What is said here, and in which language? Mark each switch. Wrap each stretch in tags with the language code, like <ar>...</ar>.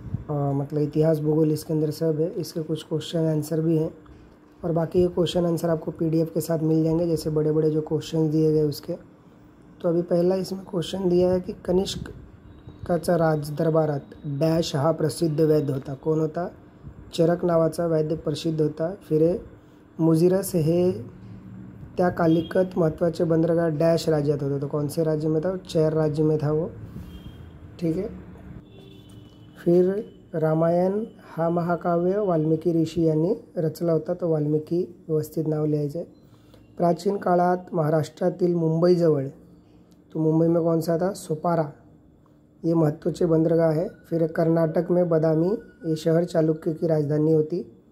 <hi>मतलब इतिहास भूगोल इसके अंदर सब है। इसके कुछ क्वेश्चन आंसर भी हैं और बाकी ये क्वेश्चन आंसर आपको पीडीएफ के साथ मिल जाएंगे, जैसे बड़े बड़े जो क्वेश्चन दिए गए उसके। तो अभी पहला इसमें क्वेश्चन दिया है कि</hi> <mr>कनिष्काचा राज दरबारात डॅश हा प्रसिद्ध वैद्य होता। कोण होता? चरक नावाचा वैद्य प्रसिद्ध होता। फिर मुजिरस हे त्या कालिकत महत्वाचे बंदरगाह डॅश राज्यात होता।</mr> <hi>तो कौन से राज्य में था? चेर राज्य में था वो। ठीक है।</hi> <mr>फिर रामायण हा महाकाव्य वाल्मिकी ऋषी यांनी रचला होता। तो वाल्मिकी व्यवस्थित नाव लिहायचं आहे। प्राचीन काळात महाराष्ट्रातील मुंबईजवळ,</mr> <hi>तो मुंबई में कौन सा था? सोपारा, ये महत्वाचे बंदरगाह है। फिर कर्नाटक में बदामी, ये शहर चालुक्य की राजधानी होती।</hi>